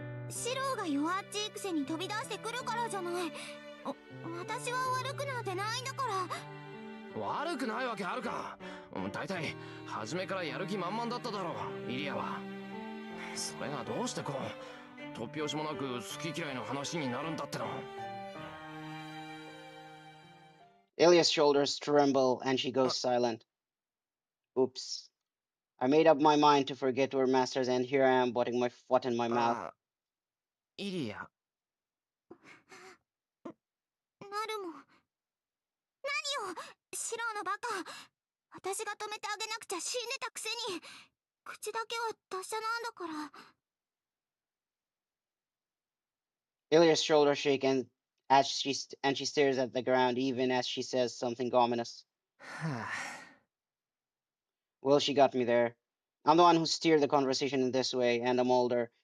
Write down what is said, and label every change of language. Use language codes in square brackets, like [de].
[ja] シロが弱っちいくせに飛び出してくるからじゃない。私は悪くなんてないんだから。悪くないわけあるか。だいたい初めからやる気満々だっただろう、イリアは。それがどうしてこう突拍子もなく好き嫌いの話になるんだっての。 [en] Ilya's shoulders tremble and she goes silent. Oops. I made up my mind to forget we're masters and here I am putting my foot in my mouth. [ja] イリア。なるも。何よ、シロのバカ。私が止めてあげなくちゃ死んでたくせに。口だけは達者なんだから。 [en] Ilya's shoulders shake and she stares at the ground even as she says something ominous. Well, she got me there. I'm the one who steered the conversation in this way, and I'm older.